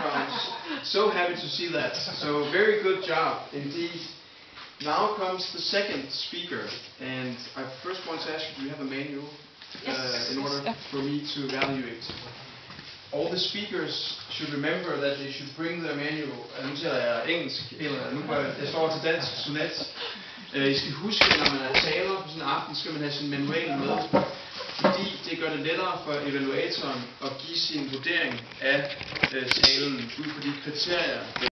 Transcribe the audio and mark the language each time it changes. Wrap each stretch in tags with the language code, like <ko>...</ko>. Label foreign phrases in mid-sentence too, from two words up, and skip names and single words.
<en>I'm so happy to see that. So very good job indeed. Now comes the second speaker, and I first want to ask you, do you have a manual in order for me to evaluate? All the speakers should remember that they should bring their manual.</en> <da>Nu taler jeg engelsk, eller nu jeg står til dansk, Sunat. I skal huske, når man er taler på sådan en aften, skal man have sin manual med. Fordi det gør det lettere for evaluatoren at give sin vurdering af talen ud fra de kriterier,</da>